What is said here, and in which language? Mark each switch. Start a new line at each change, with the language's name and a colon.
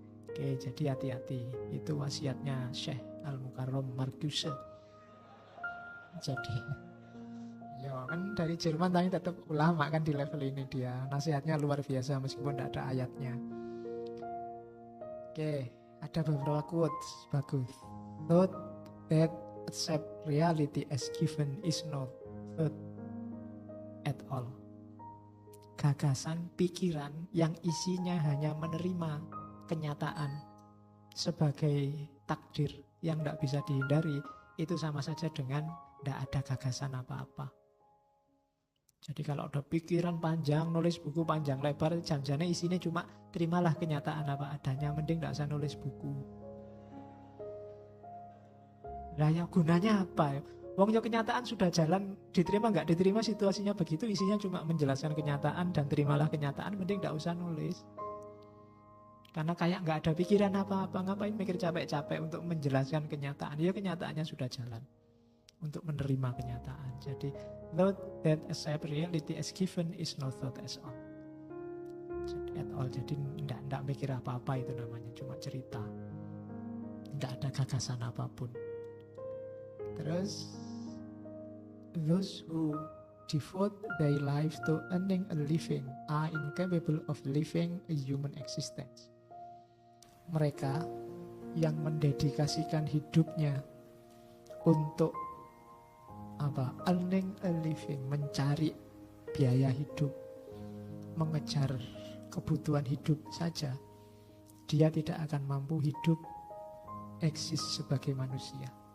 Indonesian: Oke, jadi hati-hati. Itu wasiatnya Syekh Al-Mukarram Marcuse. Jadi ya kan dari Jerman, tapi tetap ulama kan di level ini dia. Nasihatnya luar biasa meskipun tidak ada ayatnya. Oke, ada beberapa quotes bagus.
English: Thought that accept reality as given is not thought at all.
Indonesian: Gagasan pikiran yang isinya hanya menerima kenyataan sebagai takdir yang tidak bisa dihindari, itu sama saja dengan tidak ada gagasan apa-apa. Jadi kalau ada pikiran panjang, nulis buku panjang lebar, jangan-jangan isinya cuma terimalah kenyataan apa adanya, mending tidak usah nulis buku. Nah, ya gunanya apa? Wong ya kenyataan sudah jalan, diterima nggak diterima situasinya begitu, isinya cuma menjelaskan kenyataan dan terimalah kenyataan, mending tidak usah nulis. Karena kayak nggak ada pikiran apa-apa, ngapain mikir capek-capek untuk menjelaskan kenyataan? Ya kenyataannya sudah jalan untuk menerima kenyataan.
English: Jadi thought that accept reality as given is not thought as all.
Indonesian: Jadi tidak mikir apa-apa, itu namanya cuma cerita. Tidak ada gagasan apapun.
English: Terus those who devote their life to earning a living are incapable of living a human existence.
Indonesian: Mereka yang mendedikasikan hidupnya untuk
English: earning a living,
Indonesian: mencari biaya hidup, mengejar kebutuhan hidup saja, dia tidak akan mampu hidup eksis sebagai manusia.